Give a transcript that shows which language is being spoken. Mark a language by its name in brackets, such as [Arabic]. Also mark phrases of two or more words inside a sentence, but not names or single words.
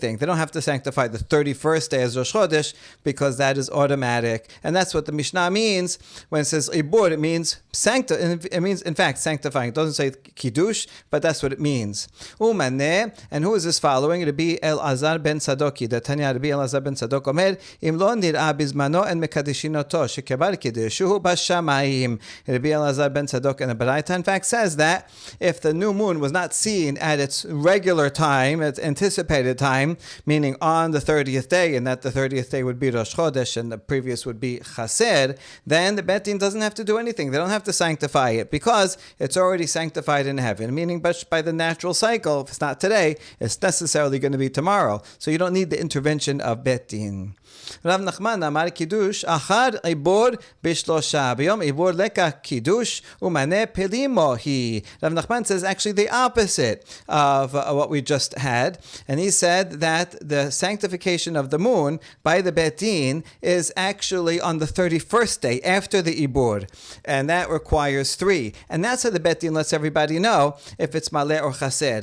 [English] They don't have to sanctify the 31st day as [Hebrew] ראש חודש [English] because that is automatic. And that's what the Mishnah means when it says Ibur. It means it means in fact sanctifying. It doesn't say Kiddush, but that's what it means. Umaneh, and who is this following? It'll be Elazar ben Sadoki. [Hebrew] The תניא רבי אלעזר בן צדוק אומר אם לא נראה בזמנו אין מקדשין אותו שכבר קידשוהו בשמים. [English] Rabbi Elazar ben Tzadok in the Baraita, in fact, says that if the new moon was not seen at its regular time, its anticipated time, meaning on the 30th day, and that the 30th day would be [Hebrew] ראש חודש [English] and the previous would be Chaser, then the [Hebrew] בית דין [English] doesn't have to do anything. They don't have to sanctify it because it's already sanctified in heaven, meaning by the natural cycle, if it's not today, it's necessarily going to be tomorrow. So you don't need the intervention of [Hebrew] בית דין. רב נחמן אמר קידוש אחר עיבור בשלשה ביום עיבור ליכא קידוש ומני פלימו היא. [English] Rav Nachman says actually the opposite of what we just had, and he said that the sanctification of the moon by the [Hebrew] בית דין [English] is actually on the 31st day after the ibor, and that requires 3. And that's how the [Hebrew] בית דין [English] lets everybody know if it's maleh or chaser.